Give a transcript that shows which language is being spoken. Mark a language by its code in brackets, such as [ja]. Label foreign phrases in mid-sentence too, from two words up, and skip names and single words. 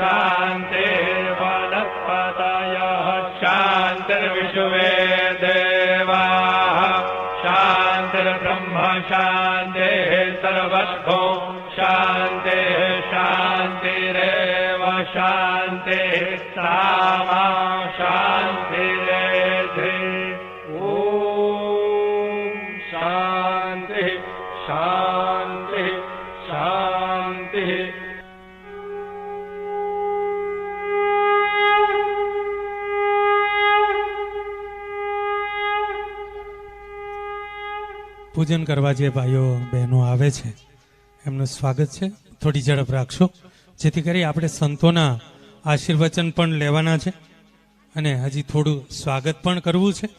[sa] शान्तिर्वनस्पतयः शान्तिर्विश्वे देवाः शान्तिर्ब्रह्म शान्तिः सर्वतो शान्तिः शान्तिरेव शान्तिः सामा शान्तिरेधि ॐ शान्तिः शान्तिः शान्तिः [gu] પૂજન કરવા જે ભાઈઓ બહેનો આવે છે એમનું સ્વાગત છે. થોડી ઝડપ રાખશો જેથી કરી આપણે સંતોના આશીર્વચન પણ લેવાના છે અને હજી થોડું સ્વાગત પણ કરવું છે.